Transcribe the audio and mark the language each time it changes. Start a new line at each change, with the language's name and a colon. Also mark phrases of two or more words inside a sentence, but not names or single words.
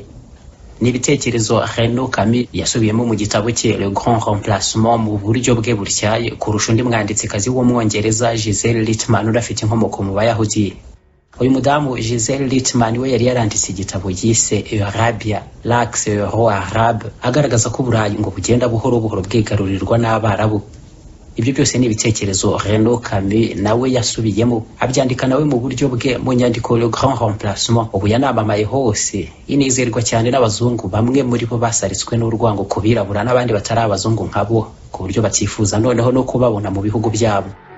Kinyarwanda: Ni ibitekerezo Renaud Camus yasubiyemo mu gitabo cye Le Grand Remplacement mu buryo bwe buryaye kurusha undi mwanditsikazi w'umwongereza Giselle Littman urafite inkomoko mu Bayahudi. Uyu mudamu Giselle Littman we yari yaranditse igitabo yise Arabia,
French: l'axe euro-arabe,
Kinyarwanda: agaragaza ko Burayi ngo bugenda buhoro buhoro bwigarurirwa n'abarabu. Ibyo byose ni ibitekerezo Renaud Camus nawe yasubiyemo abyandika nawe mu buryo bwe mu nyandiko Le Grand Remplacement. Ubu yanamamaye hose, inizerwa cyane n'abazungu, bamwe muri bo basaritswe n'urwango kubirabura n'abandi batari abazungu nkabo ku buryo batifuza noneho no kubabona mu bihugu byabo.